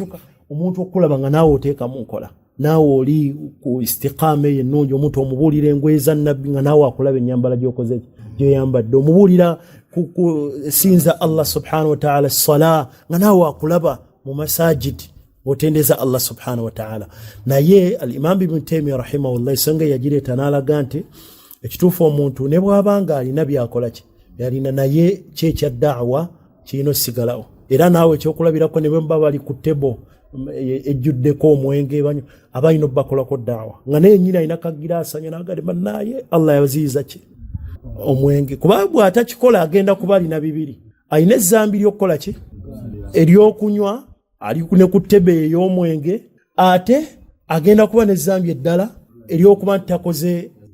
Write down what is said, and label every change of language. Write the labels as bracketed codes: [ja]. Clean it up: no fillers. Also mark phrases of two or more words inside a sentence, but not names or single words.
[lg] netuka omuntu okulaba nga naawe oteekamu nkola naawe oli ku istiqaama ey'ennungi omuntu omubuulira engoye za nabbi nga naawe akulaba ennyambala gy'okoze gy'oyambadde omubuulira sinza [ar] الله سبحانه وتعالى [lg] sala nga naawe akulaba mu masajidi otendeza [ar] الله سبحانه وتعالى. [lg] Naye al-Imam Ibn Taymiyyah rahimahullah ensonga yagireeta n'alaga nti ekituufu omuntu ne bw'abanga alina byakola ki yalina naye kyekya da'wa kirina osigalawo era naawe ekyokulabirako ne bwe muba bali ku tebo ejjuddeko omwenge abalina obbakolako da'wa nga naye nnyini alina kagiraasa n'agade bannaye Allah yaziyiza ki omwenge kuba bw'atakikola agenda kuba alina bibiri alina ezzambi ly'okukola ki ery'okunywa ali ne ku ttebe ey'omwenge ate agenda kuba n'ezzambi eddala ery'okuba nti